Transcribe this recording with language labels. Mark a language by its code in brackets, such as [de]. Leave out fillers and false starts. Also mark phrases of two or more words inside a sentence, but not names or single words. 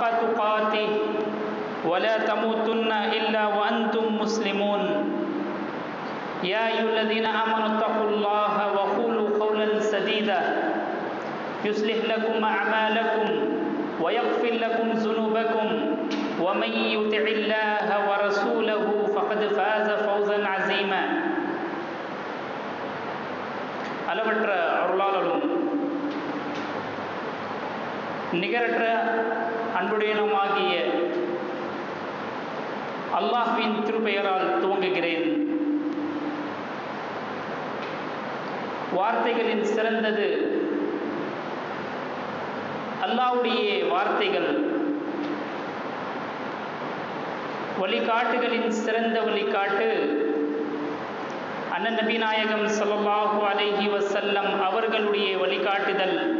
[ar] تقاته ولا تموتن إلا وأنتم مسلمون يا أيها الذين آمنوا اتقوا الله وقولوا قولا سديدا يصلح لكم أعمالكم ويغفر لكم ذنوبكم ومن يطع الله ورسوله فقد فاز فوزا عظيما [ta] அளவற்ற அருளாளரும் நிகரற்ற அன்புடையனுமாகிய அல்லாஹ்வின் திருப்பெயரால் துவங்குகிறேன். வார்த்தைகளின் சிறந்தது அல்லாஹ்வுடைய வார்த்தைகள், வழிகாட்டுகளின் சிறந்த வழிகாட்டு அண்ணன் நபி நாயகம் [ar] صلى الله عليه وسلم [ta] அவர்களுடைய வழிகாட்டுதல்.